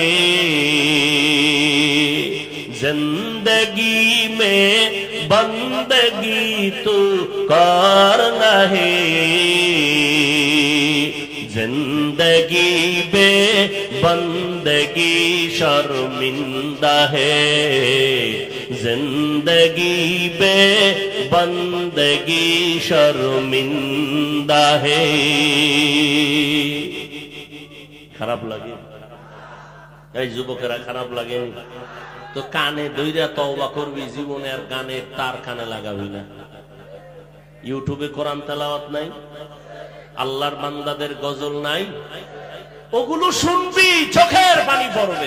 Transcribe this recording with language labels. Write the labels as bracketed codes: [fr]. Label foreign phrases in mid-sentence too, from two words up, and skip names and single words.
[ur] زندگی میں بندگی تو کرنا ہے، زندگی بے بندگی شرمندہ ہے، زندگی بے بندگی شرمندہ ہے۔ [bn] খারাপ লাগে? এই যুবকেরা খারাপ লাগেনি তো? কানে দইরা তওবা করবি, জীবনে আর গানে তার কানে লাগাবি না। ইউটিউবে কোরআন তেলাওয়াত নাই, আল্লাহর বান্দাদের গজল নাই, ওগুলো শুনবি চোখের পানি পড়বে।